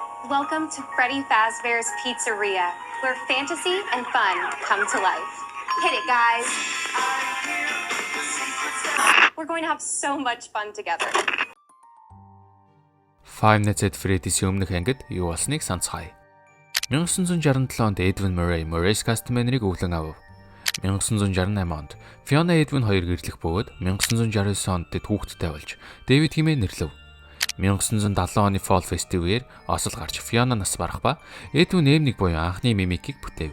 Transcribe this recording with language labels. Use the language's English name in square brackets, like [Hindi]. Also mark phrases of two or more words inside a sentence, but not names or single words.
[English] Welcome to Freddy Fazbear's Pizzeria, where fantasy and fun come to life. Hit it, guys. We're going to have so much fun together. [Mongolian] Five Nights at Freddy's өмнөх ангид юу болсныг санацгаая. 1967 онд Edwin Murray Murray's Customary-г өвлөн авав. 1968 онд Fiona Edwin хоёр гэрлэх бөгөөд 1969 онд тэд хүүхэдтэй болж David хэмээн нэрлэв. 1970 оны Fall Festival-ээр Осол гарч Fiona нас барах ба Edwin M1 буюу анхны мимикийг бүтээв.